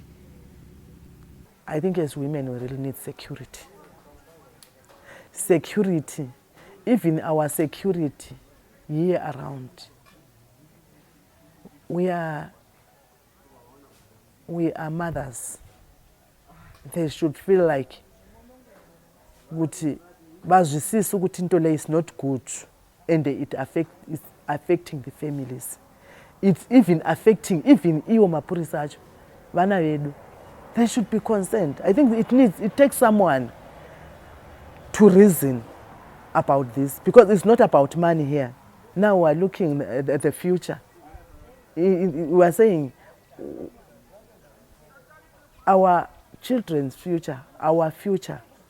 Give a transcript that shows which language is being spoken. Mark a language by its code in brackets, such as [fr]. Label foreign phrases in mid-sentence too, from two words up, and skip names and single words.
[en] I think as women we really need security. Security, even our security year around. We are mothers. They should feel like [zu] bazwisisa ukuthi into le [en] is not good, and it's affecting the families. It's even affecting [sn] iwo mapurisa acho vana vedu. [en] They should be concerned. I think it takes someone to reason about this, because it's not about money here. Now we are looking at the future. We are saying our children's future, our future.